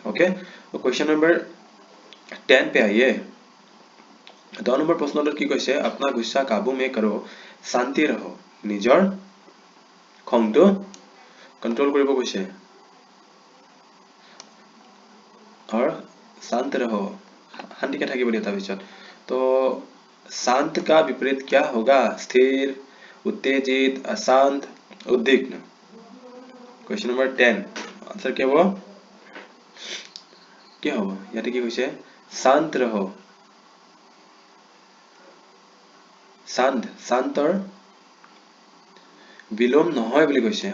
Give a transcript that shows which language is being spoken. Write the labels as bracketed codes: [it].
[hi] Okay, तो question number 10 पे आइए। [as] 2 নম্বৰ প্ৰশ্নটো কি কৈছে? [hi] अपना गुस्सा काबू में करो, शांति रहो। [as] নিজৰ খংটো कंट्रोल কৰিব কৈছে। [hi] और शांत रहो, [as] শান্তিকে থাকিব দিয়া তাৰ পিছত। [hi] तो शांत का विपरीत क्या होगा? स्थिर, उत्तेजित, अशांत, उद्विग्न। क्वेश्चन नंबर 10 आंसर क्या हुआ? [as] क्या होगा? ইয়াতে কি কৈছে? शांत रहो, शांत, शांतर विलोम নহয় বুলি কৈছে।